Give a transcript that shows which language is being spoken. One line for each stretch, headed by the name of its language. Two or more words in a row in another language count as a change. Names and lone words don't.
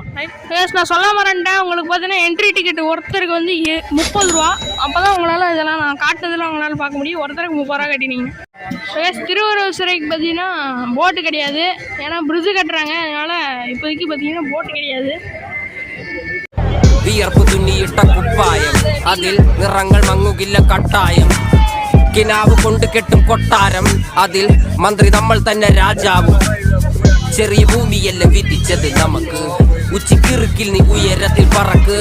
Tamil: நான் சொல்ல மறந்துட்டேன், உங்களுக்கு பார்த்தீங்கன்னா என்ட்ரி டிக்கெட் ஒருத்தருக்கு வந்து 30 ரூபா. அப்போ தான் உங்களால் இதெல்லாம் நான் காட்டுறதுலாம் உங்களால் பார்க்க முடியும். ஒருத்தருக்கு 30 ரூபா கட்டினீங்க. திருவள்ளுவர் சிறைக்கு பார்த்தீங்கன்னா போட்டு கிடையாது, ஏன்னா பிரிட்ஜு கட்டுறாங்க. அதனால் இப்போதைக்கு பார்த்தீங்கன்னா போட்டு கிடையாது.
Malayalam: വിയർപ്പ് തുന്നിയിട്ട കുപ്പായം, അതിൽ നിറങ്ങൾ മങ്ങുകില്ല കട്ടായം. കിനാവ് കൊണ്ട് കെട്ടും കൊട്ടാരം, അതിൽ മന്ത്രി നമ്മൾ തന്നെ രാജാവും. ചെറിയ ഭൂമിയല്ല വിധിച്ചത് നമുക്ക്, ഉച്ചിക്കിറുക്കിൽ നീ ഉയരത്തിൽ പറക്ക്.